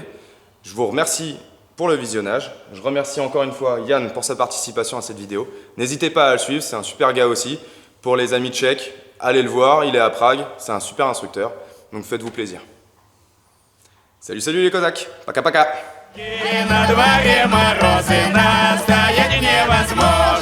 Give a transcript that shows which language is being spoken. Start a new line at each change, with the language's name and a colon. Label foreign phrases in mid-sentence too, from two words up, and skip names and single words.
French: Je vous remercie pour le visionnage. Je remercie encore une fois Yann pour sa participation à cette vidéo. N'hésitez pas à le suivre, c'est un super gars aussi. Pour les amis tchèques, allez le voir, il est à Prague, c'est un super instructeur. Donc faites-vous plaisir. Salut, salut les Cosaques.
Russian: Пока пока. И на дворе морозы, настоять невозможно.